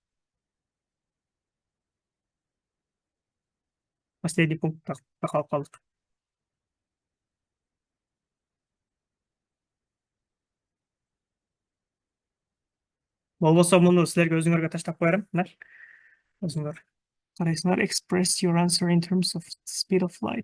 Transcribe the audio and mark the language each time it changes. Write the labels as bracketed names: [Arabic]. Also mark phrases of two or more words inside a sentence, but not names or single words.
[Russian] Последний пункт [Kazakh] тақалып қалдық. Болмаса мұны сіздерге өзіңерге таштап қоярым. Өзіңер қарайсыңдар. [English] Express your answer in terms of speed of light.